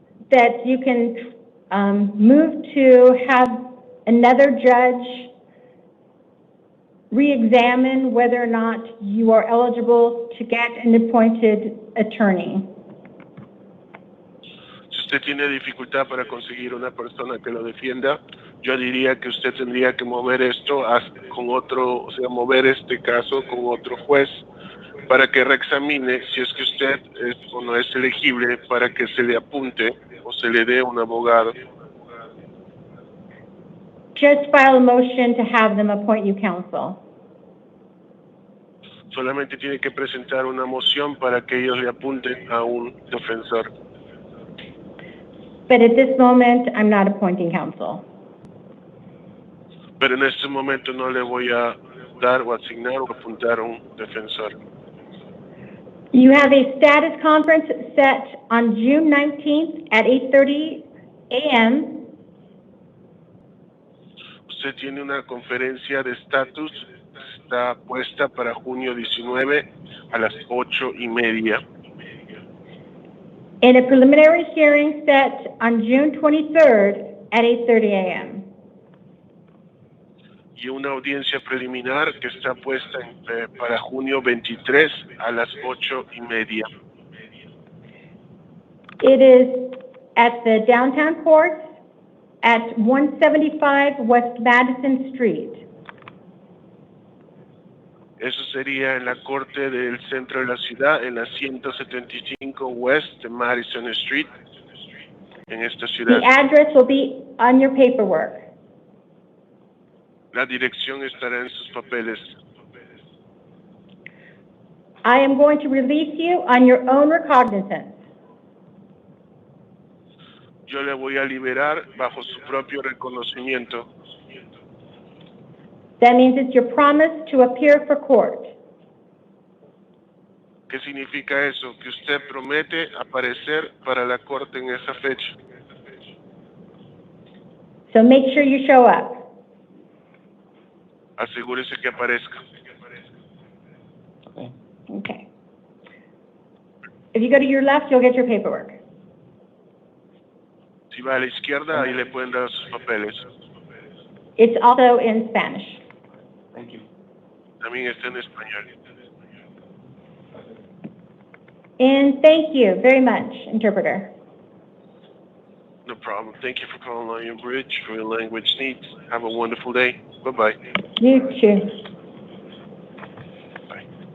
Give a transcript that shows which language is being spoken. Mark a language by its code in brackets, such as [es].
[en] that you can move to have another judge re-examine whether or not you are eligible to get an appointed attorney. [es] Si usted tiene dificultad para conseguir una persona que lo defienda, yo diría que usted tendría que mover esto con otro, o sea, mover este caso con otro juez para que reexamine si es que usted es o no es elegible para que se le apunte o se le dé un abogado. [en] Just file a motion to have them appoint you counsel. [es] Solamente tiene que presentar una moción para que ellos le apunten a un defensor. [en] But at this moment, I'm not appointing counsel. [es] Pero en este momento no le voy a dar o asignar o apuntar a un defensor. [en] You have a status conference set on June 19th at 8:30 a.m. [es] Usted tiene una conferencia de estatus, está puesta para junio 19 a las 8:30. [en] And a preliminary hearing set on June 23rd at 8:30 a.m. [es] Y una audiencia preliminar que está puesta para junio 23 a las 8:30. [en] It is at the downtown court at 175 West Madison Street. [es] Eso sería en la corte del centro de la ciudad, en la 175 West Madison Street, en esta ciudad. [en] The address will be on your paperwork. [es] La dirección estará en sus papeles. [en] I am going to release you on your own recognizance. [es] Yo le voy a liberar bajo su propio reconocimiento. [en] That means it's your promise to appear for court. [es] ¿Qué significa eso? Que usted promete aparecer para la corte en esa fecha. [en] So make sure you show up. [es] Asegúrese que aparezca. [en] Okay. If you go to your left, you'll get your paperwork. [es] Si va a la izquierda, ahí le pueden dar sus papeles. [en] It's also in Spanish. Thank you. [es] También está en español. [en] And thank you very much, interpreter. No problem. Thank you for calling Lion Bridge for your language needs. Have a wonderful day. Bye-bye. You too. Bye.